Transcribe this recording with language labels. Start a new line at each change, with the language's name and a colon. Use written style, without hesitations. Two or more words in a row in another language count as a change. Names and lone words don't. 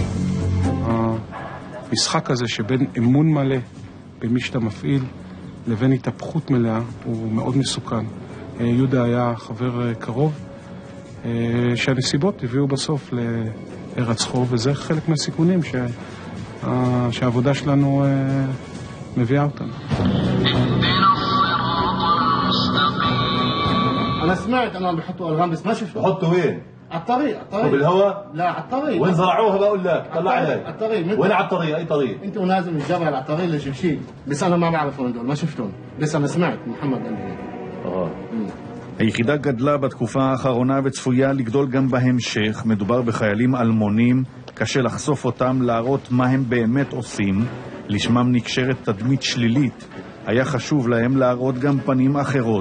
Hebrew: המשחק הזה שבין אמון מלא במי שאתה מפעיל לבין התהפכות מלאה הוא מאוד מסוכן. יהודה היה חבר קרוב שהנסיבות הביאו בסוף להירצחו, וזה חלק מהסיכונים שהעבודה שלנו מביאה אותנו.
Arabic: أنا سمعت أنهم بيحطوا ألغام بس ما شفته. بحطوا وين؟ على الطريق وبالهواء؟ لا على الطريق. وين زرعوها بقول لك؟ طلع علي. على الطريق. وين على الطريق؟ أي طريق؟ أنت ونازل من الجبل على الطريق لجبشيل، بس أنا ما بعرفهم دول، ما شفتهم، بس أنا سمعت محمد قال
Hebrew: היחידה גדלה בתקופה האחרונה וצפויה לגדול גם בהמשך. מדובר בחיילים אלמונים, קשה לחשוף אותם, להראות מה הם באמת עושים. לשמם נקשרת תדמית שלילית. היה חשוב להם להראות גם פנים אחרות.